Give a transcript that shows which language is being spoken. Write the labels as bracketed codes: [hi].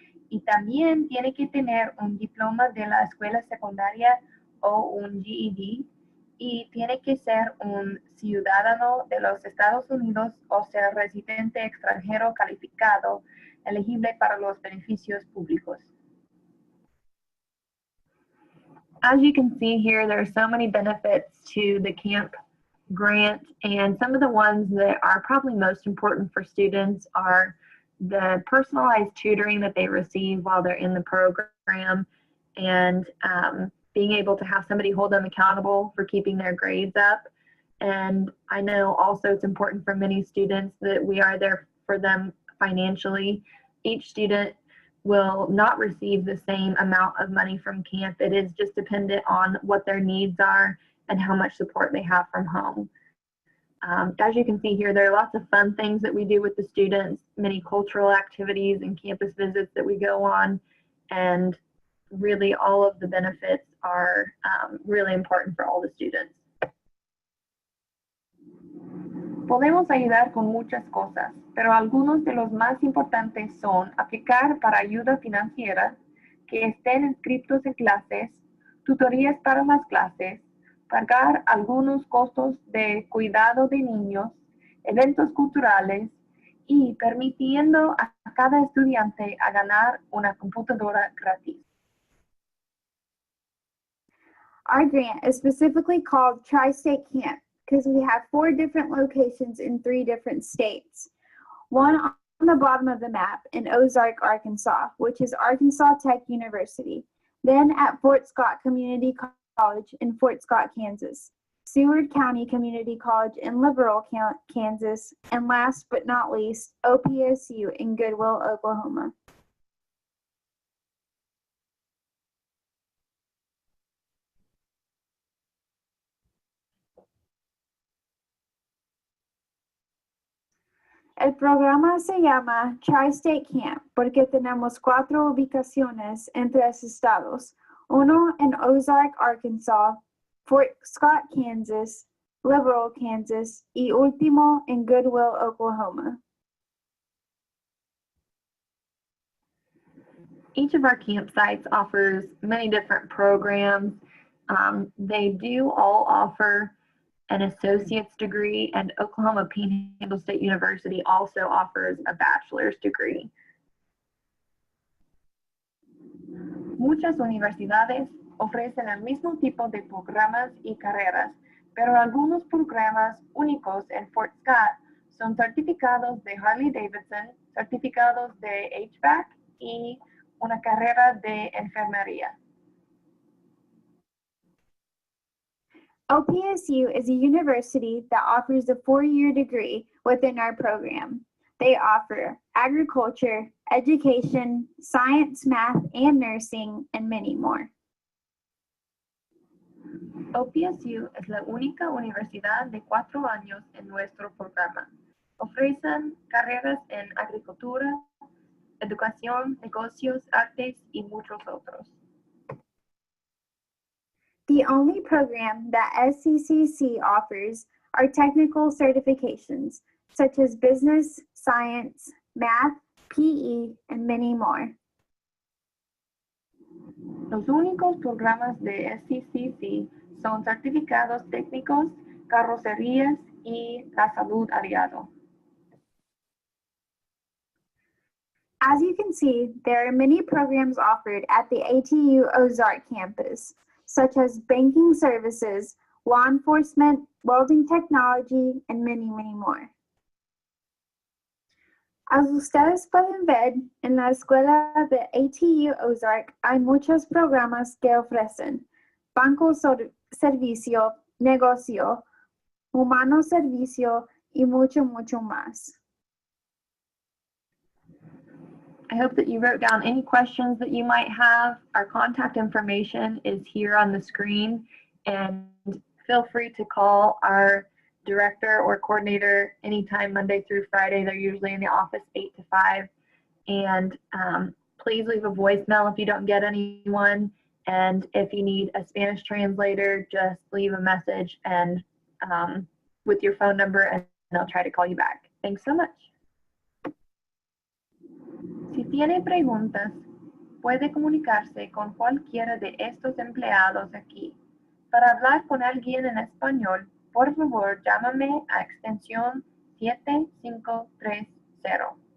[es] Y también tiene que tener un diploma de la escuela secundaria o un GED. y tiene que ser un ciudadano de los Estados Unidos o ser residente extranjero calificado, elegible para los beneficios públicos. [en] As you can see here, there are so many benefits to the CAMP grant, and some of the ones that are probably most important for students are the personalized tutoring that they receive while they're in the program, and being able to have somebody hold them accountable for keeping their grades up. And I know also it's important for many students that we are there for them financially. Each student will not receive the same amount of money from CAMP. It is just dependent on what their needs are and how much support they have from home. As you can see here, there are lots of fun things that we do with the students, many cultural activities and campus visits that we go on, and really all of the benefits are really important for all the students. [es] Podemos ayudar con muchas cosas, pero algunos de los más importantes son aplicar para ayuda financiera, que estén inscritos en clases, tutorías para las clases, pagar algunos costos de cuidado de niños, eventos culturales y permitiendo a cada estudiante a ganar una computadora gratis. [en] Our grant is specifically called Tri-State Camp because we have 4 different locations in 3 different states. One on the bottom of the map in Ozark, Arkansas, which is Arkansas Tech University. Then at Fort Scott Community College in Fort Scott, Kansas. Seward County Community College in Liberal, Kansas. And last but not least, OPSU in Goodwill, Oklahoma. [es] El programa se llama Tri-State Camp porque tenemos 4 ubicaciones en 3 estados, uno en Ozark, Arkansas, Fort Scott, Kansas, Liberal, Kansas, y último en Goodwill, Oklahoma. [en] Each of our campsites offers many different programs. They do all offer an associate's degree, and Oklahoma Panhandle State University also offers a bachelor's degree. [es] Muchas universidades ofrecen el mismo tipo de programas y carreras, pero algunos programas únicos en Fort Scott son certificados de Harley-Davidson, certificados de HVAC y una carrera de enfermería. [en] OPSU is a university that offers a 4-year degree within our program. They offer agriculture, education, science, math, and nursing, and many more. [es] OPSU es la única universidad de 4 años en nuestro programa. Ofrecen carreras en agricultura, educación, negocios, artes y muchos otros. [en] The only program that SCCC offers are technical certifications, such as business, science, math, PE, and many more. [es] Los únicos programas de SCCC son certificados técnicos, carrocerías y la salud aliado. [en] As you can see, there are many programs offered at the ATU Ozark campus, such as banking services, law enforcement, welding technology, and many, many more. As [es] ustedes pueden ver, en la escuela de ATU Ozark hay muchos programas que ofrecen banco servicio, negocio, humano servicio, y mucho, mucho más. [en] I hope that you wrote down any questions that you might have. Our contact information is here on the screen, and feel free to call our director or coordinator anytime Monday through Friday. They're usually in the office 8 to 5. And please leave a voicemail if you don't get anyone. And if you need a Spanish translator, just leave a message and with your phone number, and I'll try to call you back. Thanks so much. [es] Si tiene preguntas, puede comunicarse con cualquiera de estos empleados aquí. Para hablar con alguien en español, por favor, llámame a extensión 7530.